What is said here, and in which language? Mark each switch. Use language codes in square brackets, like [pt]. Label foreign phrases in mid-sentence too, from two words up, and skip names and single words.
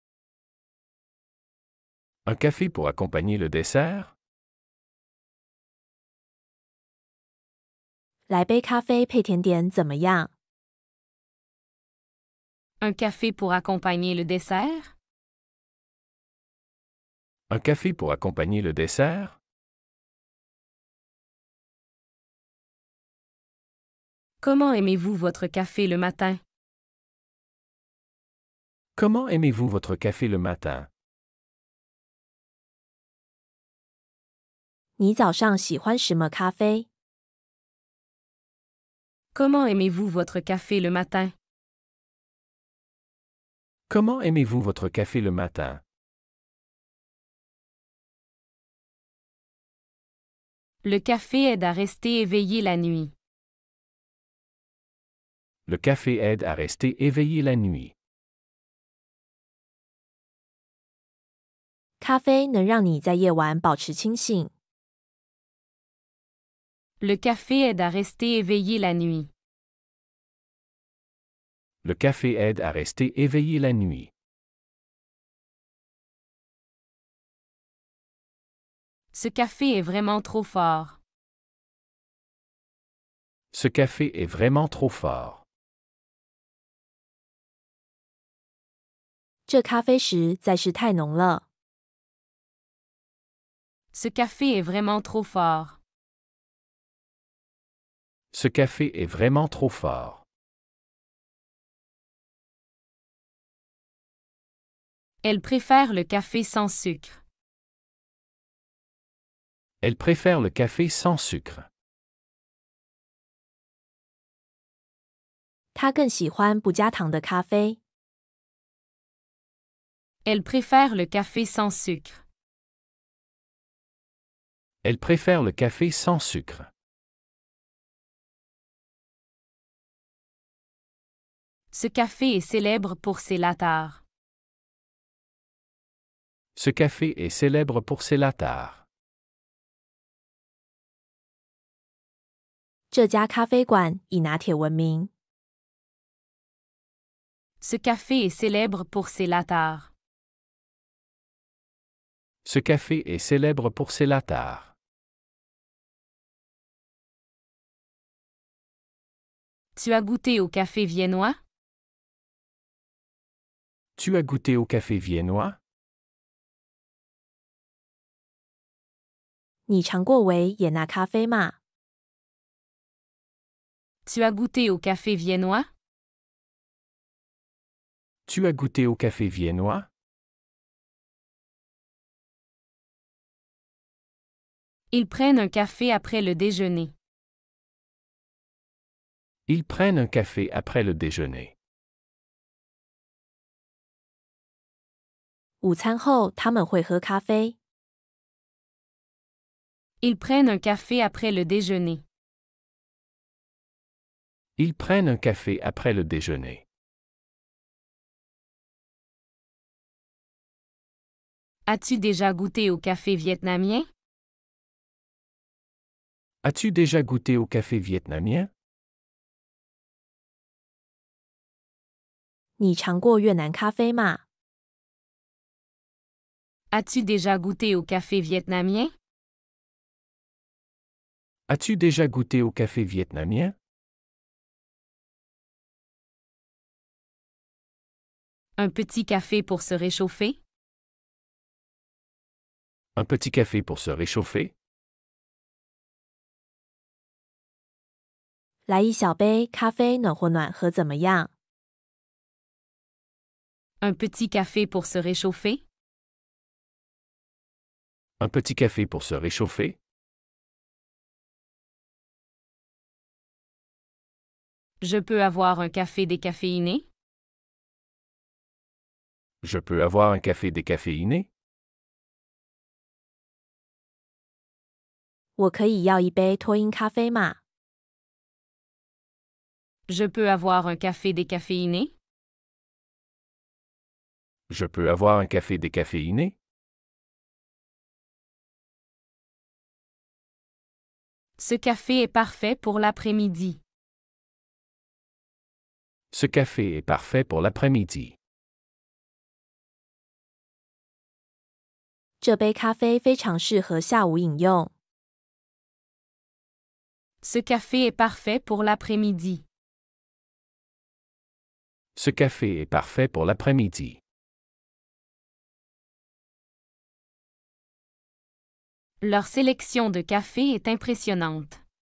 [fr] Un café pour accompagner le dessert? [zh] 来杯咖啡配甜点怎么样？ [fr] Un café pour accompagner le dessert? Un café pour accompagner le dessert? Comment aimez-vous votre café le matin? Comment aimez-vous votre café le matin? [zh] 你早上喜欢什么咖啡？ [fr] Comment aimez-vous votre café le matin? Comment aimez-vous votre café le matin? Le café aide à rester éveillé la nuit. Le café aide à rester éveillé la nuit. [zh] 咖啡能让你在夜晚保持清醒。 [fr] Le café aide à rester éveillé la nuit. Le café aide à rester éveillé la nuit. Ce café est vraiment trop fort. Ce café est vraiment trop fort. [zh] 这咖啡实在是太浓了。 [fr] Ce café est vraiment trop fort. Ce café est vraiment trop fort. Elle préfère le café sans sucre. Elle préfère le café sans sucre. [zh] 他更喜欢不加糖的咖啡。 [fr] Elle préfère le café sans sucre. Elle préfère le café sans sucre. Ce café est célèbre pour ses latards. Ce café est célèbre pour ses latards. [zh] 这家咖啡馆以拿铁闻名。 [fr] Ce café est célèbre pour ses latards. Ce café est célèbre pour ses latards. Tu as goûté au café viennois? Tu as goûté au café viennois? [zh] 你尝过维也纳咖啡吗？ [fr] Tu as goûté au café viennois? Tu as goûté au café viennois? Ils prennent un café après le déjeuner. Ils prennent un café après le déjeuner. [zh] 午餐后他们会喝咖啡。 [fr] Ils prennent un café après le déjeuner. Ils prennent un café après le déjeuner. As-tu déjà goûté au café vietnamien? As-tu déjà goûté au café vietnamien? [zh] 你尝过越南咖啡吗？ [fr] As-tu déjà goûté au café vietnamien? As-tu déjà goûté au café vietnamien? Un petit café pour se réchauffer? Un petit café pour se réchauffer? [zh] 来一小杯咖啡暖和暖和怎么样？ [fr] Un petit café pour se réchauffer? Un petit café pour se réchauffer? Je peux avoir un café décaféiné? Je peux avoir un café décaféiné? [zh] 我可以要一杯脱音咖啡吗？ [fr] Je peux avoir un café décaféiné? Je peux avoir un café décaféiné? Ce café est parfait pour l'après-midi. Ce café est parfait pour l'après-midi. [zh] 这杯咖啡非常适合下午饮用。 [fr] Ce café est parfait pour l'après-midi. Ce café est parfait pour l'après-midi. Leur sélection de café est impressionnante.